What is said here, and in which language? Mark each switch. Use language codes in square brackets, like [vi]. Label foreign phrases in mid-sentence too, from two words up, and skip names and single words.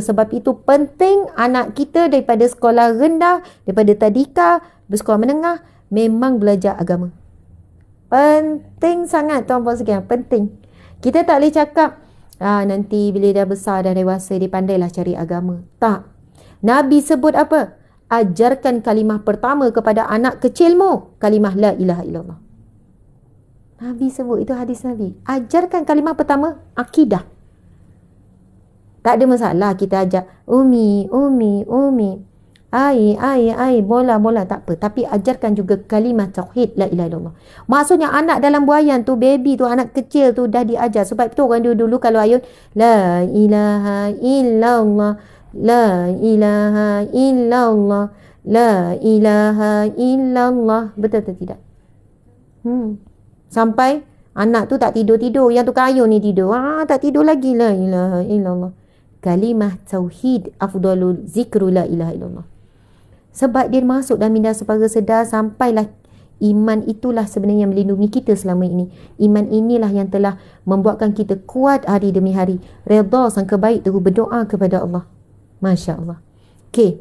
[ms] Sebab itu penting anak kita daripada sekolah rendah, daripada tadika, bersekolah menengah, memang belajar agama. Penting sangat tuan-puan sekalian, penting. Kita tak boleh cakap nanti bila dah besar, dah dewasa, dia pandailah cari agama. Tak. Nabi sebut apa? Ajarkan kalimah pertama kepada anak kecilmu, kalimah [ar] la ilaha illallah. [ms] Nabi sebut, itu hadis Nabi. Ajarkan kalimah pertama, akidah. Tak ada masalah kita ajar umi, ai, bola, tak apa. Tapi ajarkan juga kalimah tauhid [ar] la ilaha illallah. [ms] Maksudnya anak dalam buayan tu, baby tu, anak kecil tu dah diajar. Sebab itu orang dulu kalau ayat [ar] la ilaha illallah, la ilaha illallah, la ilaha illallah. [ms] Betul atau tidak? Sampai anak tu tak tidur-tidur. Yang tu kayu ni tidur. Tak tidur lagi. [ar] La ilaha illallah. [ms] Kalimah tauhid [ar] afdalul zikru la ilaha illallah. [ms] Sebab dia masuk dalam minda separa sedar, sampailah iman itulah sebenarnya yang melindungi kita selama ini. Iman inilah yang telah membuatkan kita kuat hari demi hari. Redha, sangka baik, terus berdoa kepada Allah. Masya Allah. Okay.